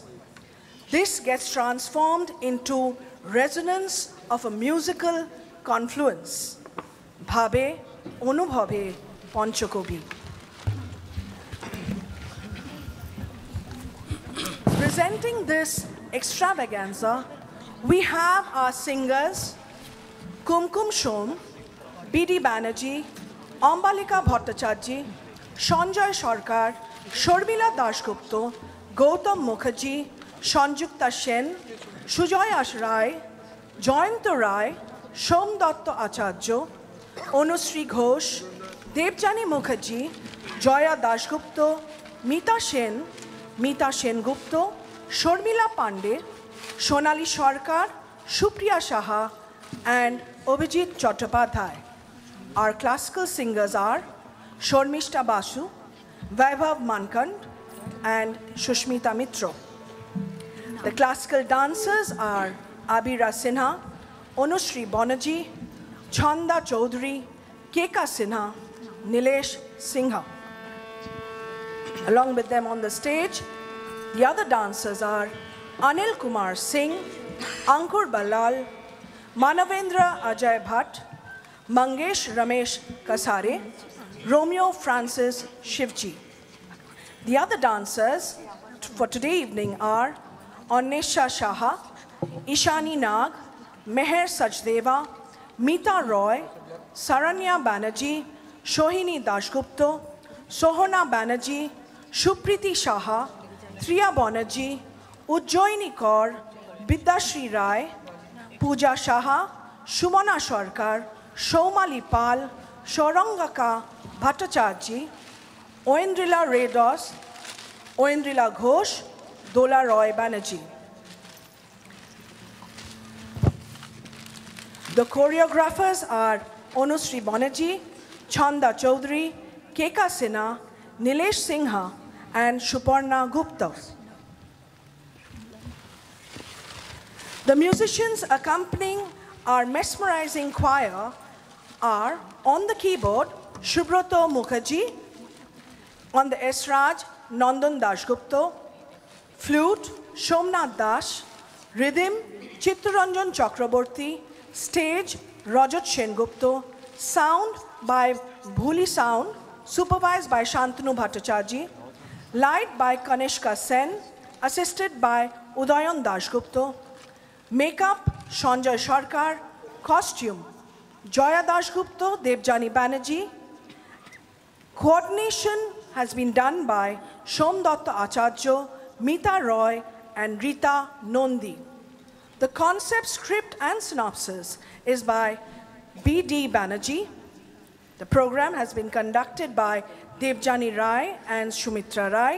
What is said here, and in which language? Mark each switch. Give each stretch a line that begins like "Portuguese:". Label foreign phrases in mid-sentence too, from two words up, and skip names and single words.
English: This gets transformed into resonance of a musical confluence.
Bangla: Bhabe, Anubhabe, Panchakobi.
English: Presenting this extravaganza, we have our singers Kumkum Shom, B.D. Banerjee, Ambalika Bhattacharjee, Sanjay Sarkar, Sharmila Dasgupta, Gautam Mukherjee, Sanjukta Sen, Sujoy Rai, Jayanta Rai, Somdatta Acharya, Anushree Ghosh, Debjani Mukherjee, Joya Dasgupta, Meeta Sen, Meeta Sengupta, Sharmila Pandey, Sonali Sarkar, Supriya Saha, and Abhijit Chattopadhyay. Our classical singers are Sharmishta Basu, Vaibhav Mankand, and Shushmita Mitra. The classical dancers are Abira Sinha, Anushree Banerjee, Chanda Chaudhary, Keka Sinha, Nilesh Singha. Along with them on the stage, the other dancers are Anil Kumar Singh, Ankur Ballal, Manavendra Ajay Bhatt, Mangesh Ramesh Kasare, Romeo Francis Shivji. The other dancers for today evening are Annesha Shaha, Ishani Nag, Meher Sachdeva, Meeta Roy, Saranya Banerjee, Sohini Dasgupta, Sohana Banerjee, Supriti Saha, Triya Banerjee, Ujjoyini Kaur, Bidyashri Rai, Pooja Saha, Sumana Sarkar, Somali Pal, Saurangaka Bhattacharjee, Oendrila Redos, Oendrila Ghosh, Dola Roy Banerjee. The choreographers are Anushree Banerjee, Chanda Chaudhary, Keka Sinha, Nilesh Singha, and Suparna Gupta. The musicians accompanying our mesmerizing choir are on the keyboard Subrata Mukherjee, on the esraj Nandan Dasgupta, flute Somnath Das, rhythm Chittaranjan Chakraborty, stage Rajat Sengupta, sound by Bhuli Sound, supervised by Shantanu Bhattacharjee, light by Kanishka Sen, assisted by Udayan Dasgupta, makeup Sanjay Sarkar, costume Joya Dasgupta, Debjani Banerjee. Coordination has been done by Somdatta Acharya, Meeta Roy, and Rita Nondi. The concept, script, and synopsis is by B.D. Banerjee. The program has been conducted by Debjani Rai and Sumitra Rai.